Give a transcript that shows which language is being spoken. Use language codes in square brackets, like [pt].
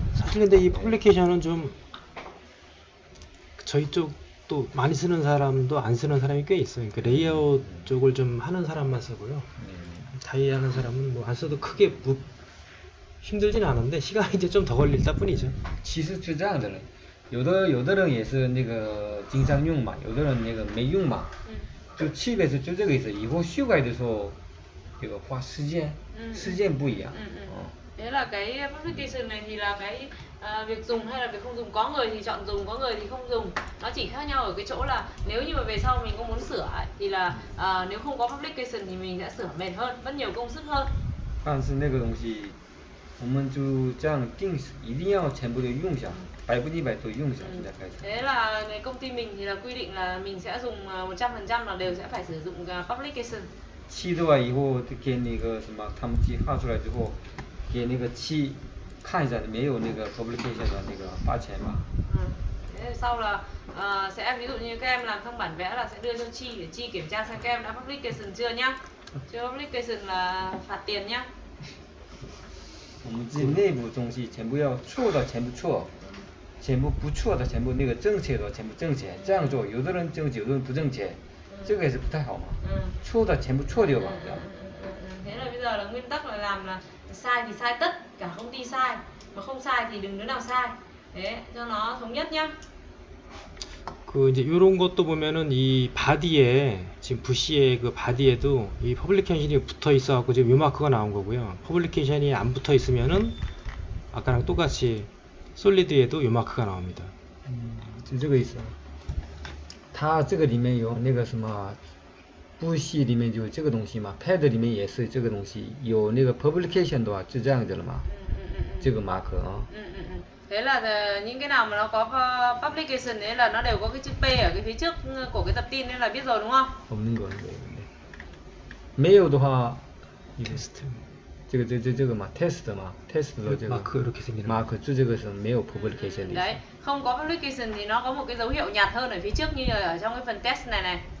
[ko] 사실 근데 이 퍼블리케이션은 좀 저희 쪽도 많이 쓰는 사람도 안 쓰는 사람이 꽤 있어요. 그러니까 레이아웃 쪽을 좀 하는 사람만 쓰고요. 다이 하는 사람은 뭐 안 써도 크게 힘들지는 않은데 시간이 이제 좀 더 걸릴 뿐이죠. [zh] 其实是这样的人，有的人也是那个经常用嘛，有的人那个没用嘛，就区别是就这个意思。以后修改的时候，这个花时间，时间不一样。 [vi] Thế là cái publication này thì là cái việc dùng hay là việc không dùng, có người thì chọn dùng, có người thì không dùng. Nó chỉ khác nhau ở cái chỗ là nếu như mà về sau mình có muốn sửa ấy, thì là nếu không có publication thì mình sẽ sửa mệt hơn, mất nhiều công sức hơn. [zh] 但是那个东西，我们就这样定死，一定要全部都用下，100%都用下，现在开始。 [vi] Thế là cái công ty mình thì là quy định là mình sẽ dùng 100% là đều sẽ phải sử dụng publication. [zh] 漆的话以后给那个什么，他们漆画出来之后，给那个漆看一下没有那个 publication 的那个罚钱嘛。 [vi] Thế sau là sẽ ví dụ như các em làm xong bản vẽ là sẽ đưa cho Chi để Chi kiểm tra xem các em đã publication chưa nhá. Chưa publication là phạt tiền nhá. [zh] 我们自己内部东西全部要错的全部错，全部不错的全部那个正确的全部正确，这样做有的人正确，有的人不正确，这个也是不太好嘛。错的全部错掉吧，这样。 [vi] Thế là bây giờ là nguyên tắc là làm là sai thì sai tất cả công ty sai, mà không sai thì đừng đứa nào sai. Thế cho nó thống nhất nhá. [ko] 그 이제 이런 것도 보면은 이 바디에 지금 부시의 그 바디에도 이 퍼블리케이션이 붙어 있어갖고 지금 요 마크가 나온 거고요. 퍼블리케이션이 안 붙어 있으면은 아까랑 똑같이 솔리드에도 요 마크가 나옵니다. [zh] 就这个意思。它这个里面有那个什么，部系里面就有这个东西嘛 ，pad 里面也是这个东西，有那个 publication 的话就这样子了嘛。这个 mark 啊。 [vi] Thế là những cái nào mà nó có publication đấy là nó đều có cái chữ P ở cái phía trước của cái tập tin nên là biết rồi đúng không? [ko] 없는 거 네. [zh] 没有的话， [ko] 테스트. [zh] 这个嘛 test 嘛 test 的这个 [ko] 마크 이렇게 생기는 [zh] mark 就这个是没有 publication 的意思。 [vi] Đấy, không có publication thì nó có một cái dấu hiệu nhạt hơn ở phía trước như là ở trong cái phần test này này.